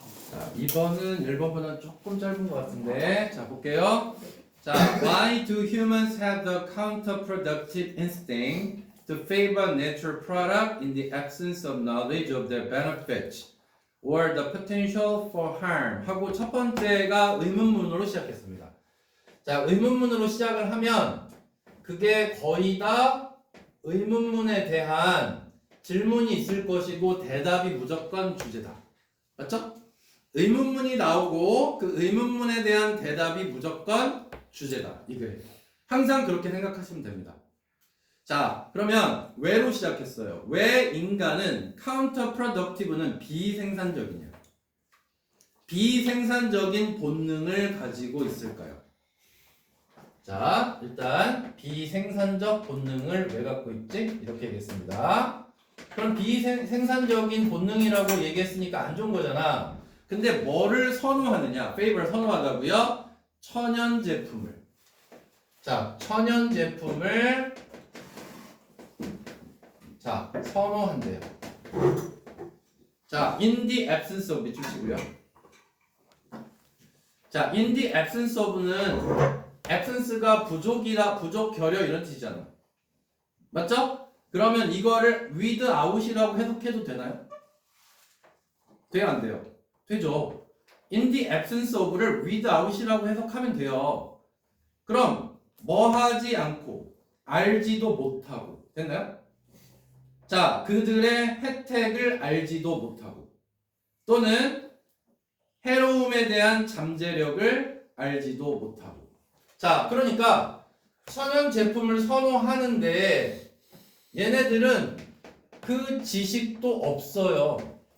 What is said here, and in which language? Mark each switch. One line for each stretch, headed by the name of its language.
Korean: 자, 2번은 1번보다 조금 짧은 것 같은데, 자, 볼게요.
English: 자, why do humans have the counterproductive instinct to favor natural product in the absence of knowledge of their benefits or the potential for harm?
Korean: 하고 첫 번째가 의문문으로 시작했습니다. 자, 의문문으로 시작을 하면 그게 거의 다 의문문에 대한 질문이 있을 것이고 대답이 무조건 주제다. 맞죠? 의문문이 나오고 그 의문문에 대한 대답이 무조건 주제다. 이거예요. 항상 그렇게 생각하시면 됩니다. 자, 그러면 왜로 시작했어요? 왜 인간은 counterproductive는 비생산적이냐? 비생산적인 본능을 가지고 있을까요? 자, 일단 비생산적 본능을 왜 갖고 있지? 이렇게 얘기했습니다. 그럼 비생산적인 본능이라고 얘기했으니까 안 좋은 거잖아. 근데 뭐를 선호하느냐? favor 선호하다고요? 천연 제품을. 자, 천연 제품을 자, 선호한대요. 자,
English: in the absence of
Korean: 밑줄치고요. 자,
English: in the absence of
Korean: 는 absence가 부족, 결여 이런 뜻이잖아. 맞죠? 그러면 이거를 without이라고 해석해도 되나요? 돼요, 안 돼요? 되죠.
English: In the absence of
Korean: 를 without이라고 해석하면 돼요. 그럼 뭐 하지 않고 알지도 못하고 됐나요? 자, 그들의 혜택을 알지도 못하고 또는 해로움에 대한 잠재력을 알지도 못하고. 자, 그러니까 천연 제품을 선호하는데 얘네들은 그 지식도 없어요.